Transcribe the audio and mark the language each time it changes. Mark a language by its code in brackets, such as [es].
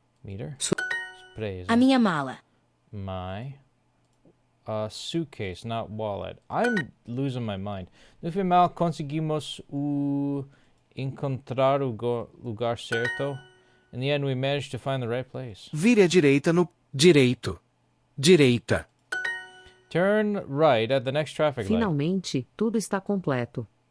[pt] Meter. Presa. A minha mala. [en] My suitcase, not wallet. I'm losing my mind. [pt] No final conseguimos encontrar o lugar certo. [en] In the end, we managed to find the right place. [pt] Vire à direita no direito. Direita. [en] Turn right at the next traffic light. [pt] Finalmente, tudo está completo.